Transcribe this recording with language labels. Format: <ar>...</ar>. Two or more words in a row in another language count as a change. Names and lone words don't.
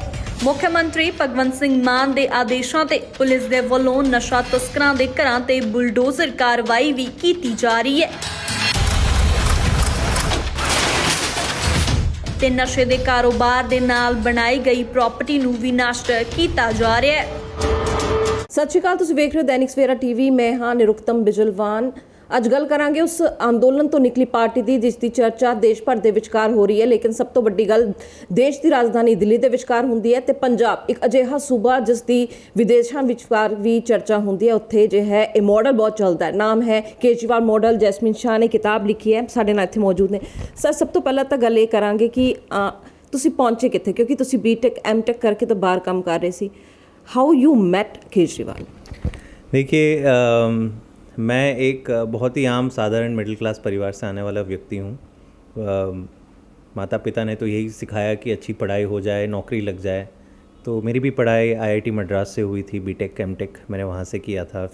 <pa>ਮੁੱਖ ਮੰਤਰੀ ਭਗਵੰਤ ਸਿੰਘ ਮਾਨ ਦੇ ਆਦੇਸ਼ਾਂ ਤੇ ਪੁਲਿਸ ਦੇ ਵੱਲੋਂ ਨਸ਼ਾ ਤਸਕਰਾਂ ਦੇ ਘਰਾਂ ਤੇ ਬੁਲਡੋਜ਼ਰ ਕਾਰਵਾਈ ਭੀ ਕੀਤੀ ਜਾ ਰਹੀ ਹੈ ਤੇ ਨਸ਼ੇ ਦੇ ਕਾਰੋਬਾਰ ਦੇ ਨਾਲ ਬਣਾਈ ਗਈ ਪ੍ਰਾਪਰਟੀ ਨੂੰ ਭੀ ਨਸ਼ਟ ਕੀਤਾ ਜਾ ਰਿਹਾ ਹੈ। ਸਤ ਸ੍ਰੀ ਅਕਾਲ, ਤੁਸੀਂ ਵੇਖ ਰਹੇ ਹੋ ਦੈਨਿਕ ਸਵੇਰਾ ਟੀਵੀ। ਮੈਂ ਹਾਂ ਨਿਰੁਕਤਮ ਬਿਜਲਵਾਨ। ਅੱਜ ਗੱਲ ਕਰਾਂਗੇ ਉਸ ਅੰਦੋਲਨ ਤੋਂ ਨਿਕਲੀ ਪਾਰਟੀ ਦੀ ਜਿਸ ਦੀ ਚਰਚਾ ਦੇਸ਼ ਭਰ ਦੇ ਵਿਚਕਾਰ ਹੋ ਰਹੀ ਹੈ, ਲੇਕਿਨ ਸਭ ਤੋਂ ਵੱਡੀ ਗੱਲ ਦੇਸ਼ ਦੀ ਰਾਜਧਾਨੀ ਦਿੱਲੀ ਦੇ ਵਿਚਕਾਰ ਹੁੰਦੀ ਹੈ ਤੇ ਪੰਜਾਬ ਇੱਕ ਅਜਿਹਾ ਸੂਬਾ ਜਿਸ ਦੀ ਵਿਦੇਸ਼ਾਂ ਵਿਚਕਾਰ ਵੀ ਚਰਚਾ ਹੁੰਦੀ ਹੈ। ਉੱਥੇ ਜੋ ਹੈ ਇਹ ਮਾਡਲ ਬਹੁਤ ਚੱਲਦਾ ਹੈ, ਨਾਮ ਹੈ ਕੇਜਰੀਵਾਲ ਮਾਡਲ। ਜੈਸਮੀਨ ਸ਼ਾਹ ਨੇ ਕਿਤਾਬ ਲਿਖੀ ਹੈ, ਸਾਡੇ ਨਾਲ ਇੱਥੇ ਮੌਜੂਦ ਨੇ। ਸਰ, ਸਭ ਤੋਂ ਪਹਿਲਾਂ ਤਾਂ ਗੱਲ ਇਹ ਕਰਾਂਗੇ ਕਿ ਤੁਸੀਂ ਪਹੁੰਚੇ ਕਿੱਥੇ, ਕਿਉਂਕਿ ਤੁਸੀਂ</pa> <en>BTech MTech</en> <pa>ਕਰਕੇ ਤਾਂ ਬਾਹਰ ਕੰਮ ਕਰ ਰਹੇ ਸੀ।</pa> <en>How you met Kejriwal?</en> <hi>देखिए, मैं एक बहुत ही आम साधारण</hi> <en>middle class</en> <hi>परिवार से आने वाला व्यक्ति हूँ। माता पिता ने तो यही सिखाया कि अच्छी पढ़ाई हो जाए, नौकरी लग जाए। तो मेरी भी पढ़ाई IIT मद्रास से हुई थी।</hi> <en>BTech MTech</en> <hi>मैंने वहाँ से किया था।</hi>